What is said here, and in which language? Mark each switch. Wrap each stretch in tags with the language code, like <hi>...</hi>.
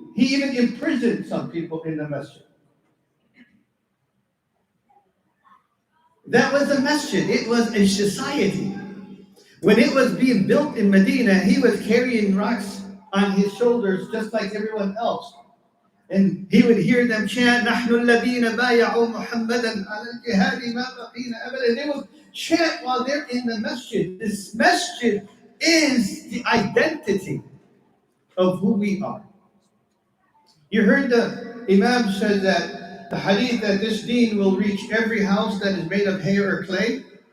<en>He even imprisoned some people in the masjid. That was a masjid. It was a society. When it was being built in Medina, he was carrying rocks on his shoulders just like everyone else. And he would hear them chant,</en> <ar>نَحْنُ الَّذِينَ بَايَعُوا مُحَمَّدًا عَلَى الْجِهَادِ مَا بَقِينَ أَبَدًا.</ar> <en>They would chant while they're in the masjid. This masjid is the identity of who we are. You heard the Imam said that the hadith that this deen will reach every house that is made of hay or clay.</en>